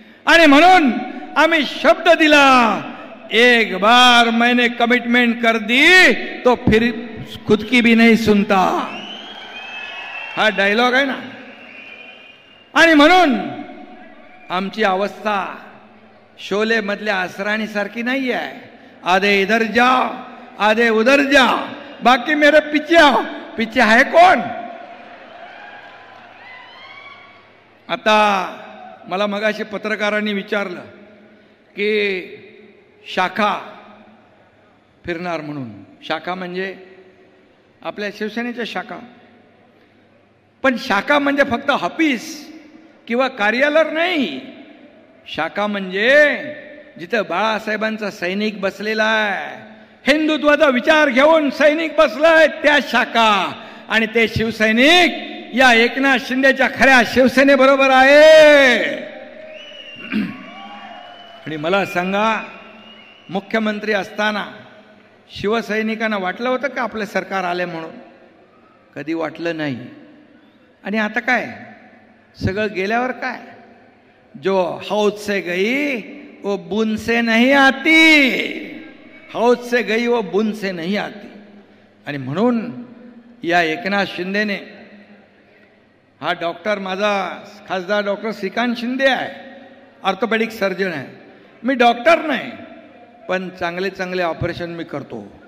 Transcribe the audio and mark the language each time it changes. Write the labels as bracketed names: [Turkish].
[Marathi] आणि म्हणून आम्ही शब्द दिला, [Hindi] एक बार मैंने कमिटमेंट कर दी तो फिर खुद की भी नहीं सुनता, [Marathi] हा डायलॉग आहे ना. आणि म्हणून आमची अवस्था शोले मधल्या असराणी सारखी नाही आहे. [Hindi] आधे इधर जाओ, आधे उधर जाओ, बाकी मेरे पीछे आओ. पीछे है कौन? [Marathi] आता मला मगाशी पत्रकारांनी विचारलं की शाखा फिरणार म्हणून. शाखा म्हणजे आपल्या शिवसेनेच्या शाखा, पण शाखा म्हणजे फक्त ऑफिस किंवा कार्यालय नाही. शाखा म्हणजे जिथं बाळासाहेबांचा सैनिक बसलेला आहे, हिंदुत्वाचा विचार घेऊन सैनिक बसलाय, त्या शाखा. आणि ते शिवसैनिक या एकनाथ शिंदेच्या खऱ्या शिवसेनेबरोबर आहे. आणि मला सांगा, मुख्यमंत्री असताना शिवसैनिकांना वाटलं होतं का आपलं सरकार आले म्हणून? कधी वाटलं नाही. आणि आता काय सगळं गेल्यावर काय, [Hindi] जो हौद से गई वो बुन से नहीं आती, हौद से गई वो बुन से नहीं आती. [Marathi] आणि म्हणून या एकनाथ शिंदेने, हा डॉक्टर माझा खासदार डॉक्टर श्रीकांत शिंदे आहे, ऑर्थोपेडिक सर्जन आहे. मी डॉक्टर नाही, पण चांगले चांगले ऑपरेशन मी करतो.